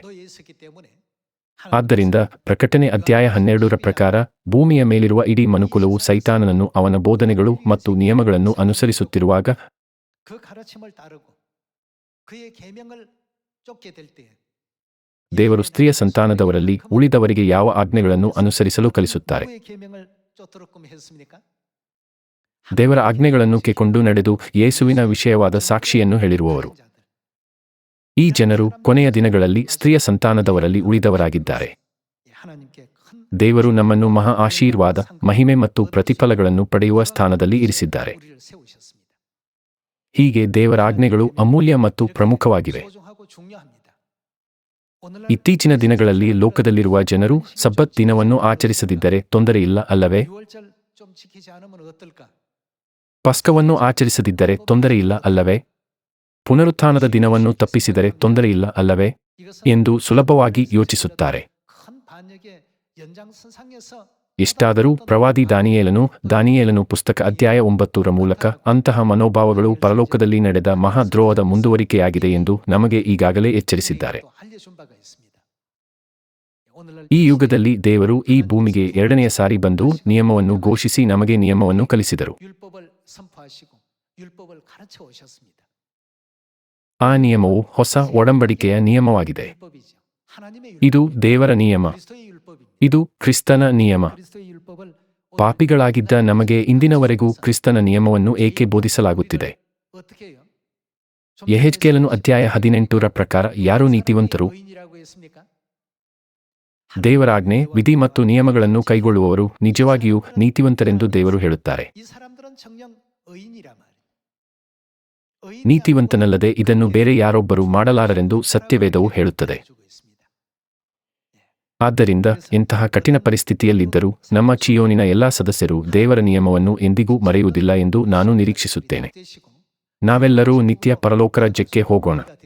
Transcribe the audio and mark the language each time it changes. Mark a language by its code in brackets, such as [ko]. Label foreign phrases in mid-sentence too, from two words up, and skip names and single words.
[kn] ಆದ್ದರಿಂದ ಪ್ರಕಟಣೆ ಅಧ್ಯಾಯ 12ರ ಪ್ರಕಾರ ಭೂಮಿಯ ಮೇಲಿರುವ ಇಡೀ ಮನುಕುಲವು ಸೈತಾನನನ್ನು ಅವನ ಬೋಧನೆಗಳು ಮತ್ತು ನಿಯಮಗಳನ್ನು ಅನುಸರಿಸುತ್ತಿರುವಾಗ ದೇವರು ಸ್ತ್ರೀಯ ಸಂತಾನದವರಲ್ಲಿ ಉಳಿದವರಿಗೆ ಯಾವ ಆಜ್ಞೆಗಳನ್ನು ಅನುಸರಿಸಲು ಕಲಿಸುತ್ತಾರೆ? ದೇವರ ಆಜ್ಞೆಗಳನ್ನು ಕೈಕೊಂಡು ನಡೆದು ಯೇಸುವಿನ ವಿಷಯವಾದ ಸಾಕ್ಷಿಯನ್ನು ಹೇಳಿರುವವರು. ಈ ಜನರು ಕೊನೆಯ ದಿನಗಳಲ್ಲಿ ಸ್ತ್ರೀಯ ಸಂತಾನದವರಲ್ಲಿ ಉಳಿದವರಾಗಿದ್ದಾರೆ. [ko] 하나님께 큰 [kn] ದೇವರು ನಮ್ಮನ್ನು ಮಹಾ ಆಶೀರ್ವಾದ, ಮಹಿಮೆ ಮತ್ತು ಪ್ರತಿಫಲಗಳನ್ನು ಪಡೆಯುವ ಸ್ಥಾನದಲ್ಲಿ ಇರಿಸಿದ್ದಾರೆ. [ko] 우리를 세우셨습니다. [kn] ಹೀಗೆ ದೇವರ ಆಜ್ಞೆಗಳು ಅಮೂಲ್ಯ ಮತ್ತು ಪ್ರಮುಖವಾಗಿವೆ. [ko] 소중하고 중요합니다. 오늘날 [kn] ಇತ್ತೀಚಿನ ದಿನಗಳಲ್ಲಿ ಲೋಕದಲ್ಲಿರುವ ಜನರು ಸಬ್ಬತ್ ದಿನವನ್ನು ಆಚರಿಸದಿದ್ದರೆ ತೊಂದರೆಯಿಲ್ಲ ಅಲ್ಲವೇ? [ko] 6월절 좀 지키지 않으면 어떨까? [kn] ಪಸ್ಕವನ್ನು ಆಚರಿಸದಿದ್ದರೆ ತೊಂದರೆಯಿಲ್ಲ ಅಲ್ಲವೇ? ಪುನರುತ್ಥಾನದ ದಿನವನ್ನು ತಪ್ಪಿಸಿದರೆ ತೊಂದರೆಯಿಲ್ಲ ಅಲ್ಲವೇ [ko] 이것은 [kn] ಎಂದು ಸುಲಭವಾಗಿ ಯೋಚಿಸುತ್ತಾರೆ. [ko] 큰 반역의 연장선상에서 [kn] ಎಷ್ಟಾದರೂ ಪ್ರವಾದಿ ದಾನಿಯೇಲನು ಪುಸ್ತಕ ಅಧ್ಯಾಯ 9ರ ಮೂಲಕ ಅಂತಹ ಮನೋಭಾವಗಳು ಪರಲೋಕದಲ್ಲಿ ನಡೆದ ಮಹಾದ್ರೋಹದ ಮುಂದುವರಿಕೆಯಾಗಿದೆ ಎಂದು ನಮಗೆ ಈಗಾಗಲೇ ಎಚ್ಚರಿಸಿದ್ದಾರೆ. [ko] 또 알려준 바가 있습니다. 오늘날 [kn] ಈ ಯುಗದಲ್ಲಿ ದೇವರು ಈ ಭೂಮಿಗೆ ಎರಡನೆಯ ಸಾರಿ ಬಂದು ನಿಯಮವನ್ನು ಘೋಷಿಸಿ ನಮಗೆ ನಿಯಮವನ್ನು ಕಲಿಸಿದರು. [ko] 율법을 선포하시고 율법을 가르쳐 오셨습니다. [kn] ಆ ನಿಯಮವು ಹೊಸ ಒಡಂಬಡಿಕೆಯ ನಿಯಮವಾಗಿದೆ. [ko] 율법이죠. 하나님의 [kn] ಇದು ದೇವರ ನಿಯಮ. [ko] 그리스도의 율법입니다. [kn] ಇದು ಕ್ರಿಸ್ತನ ನಿಯಮ. [ko] 그리스도의 율법을 [kn] ಪಾಪಿಗಳಾಗಿದ್ದ ನಮಗೆ ಇಂದಿನವರೆಗೂ ಕ್ರಿಸ್ತನ ನಿಯಮವನ್ನು ಏಕೆ ಬೋಧಿಸಲಾಗುತ್ತಿದೆ? [ko] 어떻게 해요? [kn] ಯೆಹೆಜ್ಕೇಲನು ಅಧ್ಯಾಯ 18ರ ಪ್ರಕಾರ ಯಾರು ನೀತಿವಂತರು? [ko] 의인이라고 했습니까? [kn] ದೇವರ ಆಜ್ಞೆ, ವಿಧಿ ಮತ್ತು ನಿಯಮಗಳನ್ನು ಕೈಗೊಳ್ಳುವವರು ನಿಜವಾಗಿಯೂ ನೀತಿವಂತರೆಂದು ದೇವರು ಹೇಳುತ್ತಾರೆ. [ko] 이 사람들은 정녕 의인이란 말이에요. [kn] ನೀತಿವಂತನಲ್ಲದೆ ಇದನ್ನು ಬೇರೆ ಯಾರೊಬ್ಬರು ಮಾಡಲಾರರೆಂದು ಸತ್ಯವೇದವು ಹೇಳುತ್ತದೆ. ಆದ್ದರಿಂದ ಎಂತಹ ಕಠಿಣ ಪರಿಸ್ಥಿತಿಯಲ್ಲಿದ್ದರೂ ನಮ್ಮ ಚಿಯೋನಿನ ಎಲ್ಲಾ ಸದಸ್ಯರು ದೇವರ ನಿಯಮವನ್ನು ಎಂದಿಗೂ ಮರೆಯುವುದಿಲ್ಲ ಎಂದು ನಾನು ನಿರೀಕ್ಷಿಸುತ್ತೇನೆ. ನಾವೆಲ್ಲರೂ ನಿತ್ಯ ಪರಲೋಕ ರಾಜ್ಯಕ್ಕೆ ಹೋಗೋಣ.